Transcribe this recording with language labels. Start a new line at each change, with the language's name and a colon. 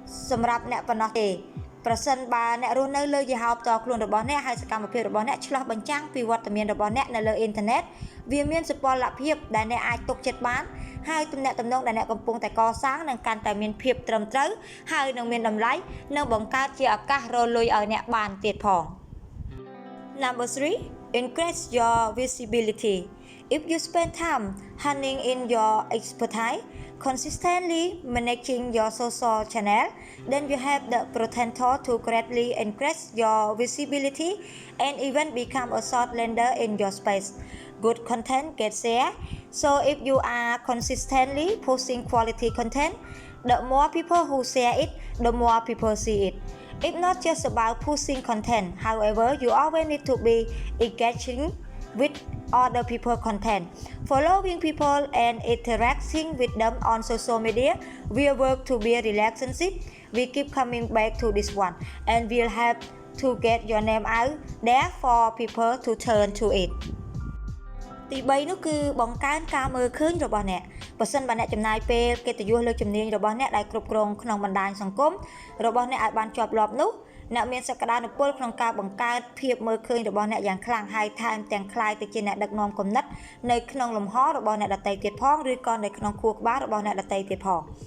Khmer: សម្រាប់អ្នកប៉ុណ្ណោះទេប្រសិនបើអ្នករស់នៅលើយីហោផ្ទាល់ខ្លួនរបស់អ្នកហើយសកម្មភាពរបស់អ្នកឆ្លោះបញ្ចាំងពីវត្តមានរបស់អ្នកនៅលើអ៊ីនធឺណិតវាមានសុពលភាពដែលអ្នកអាចទុកចិត្តបានហើយទំនាក់ទំនងដែលអ្នកកំពុងតែកសាងនឹងកាន់តែមានភាពត្រឹមត្រូវហើយនឹងមានតម្លៃនិងបង្កើតជាឱកាសរលុយឲ្យអ្នកបានទៀតផង
English: Number 3, increase your visibility. If you spend time honing in your expertise, consistently managing your social channel, then you have the potential to greatly increase your visibility and even become a thought leader in your space. Good content gets shared, so if you are consistently posting quality content, the more people who share it, the more people see it. It's not just about posting content, however, you always need to be engaging with other people content. Following people and interacting with them on social media will work to build relationship. We keep coming back to this one and we'll have to get your name out there for people to turn to it.
Khmer: ទី3នោះគឺបង្កើនការមើលឃើញរបស់អ្នកបើសិនបើអ្នកចំណាយពេលកិត្តិយសលើជំនាញរបស់អ្នកដែលគ្រប់គ្រងក្នុងបណ្ដាញសង្គមរបស់អ្នកឲ្យបានជាប់លាប់នោះអ្នកមានសក្តានុពលក្នុងការបង្កើតភាពមើលឃើញរបស់អ្នកយ៉ាងខ្លាំងហើយថែមទាំងខ្លាយទៅជាអ្នកដឹកនាំគំនិតនៅក្នុងលំហរបស់អ្នកដទៃទៀតផងឬក៏នៅក្នុងខួរក្បាលរបស់អ្នកដទៃទៀតផង